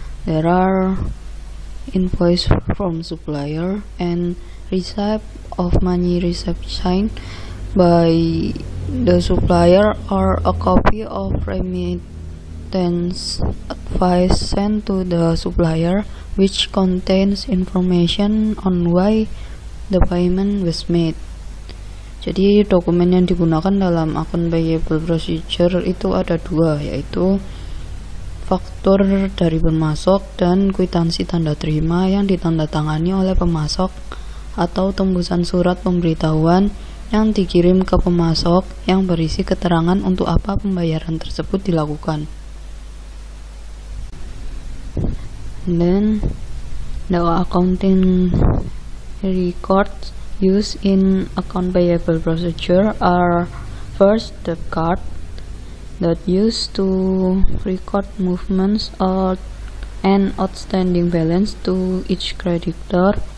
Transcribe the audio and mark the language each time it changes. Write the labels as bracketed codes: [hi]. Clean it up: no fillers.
[en] There are invoice from supplier and receipt of money receipt signed by the supplier, or a copy of remittance advice sent to the supplier which contains information on why the payment was made. [id] Jadi dokumen yang digunakan dalam [en] akun payable procedure [id] itu ada dua, yaitu faktur dari pemasok dan kwitansi tanda terima yang ditandatangani oleh pemasok, atau tembusan surat pemberitahuan yang dikirim ke pemasok yang berisi keterangan untuk apa pembayaran tersebut dilakukan. [en] Then the accounting records used in account payable procedure are first debt card, that used to record movements and outstanding balance to each creditor.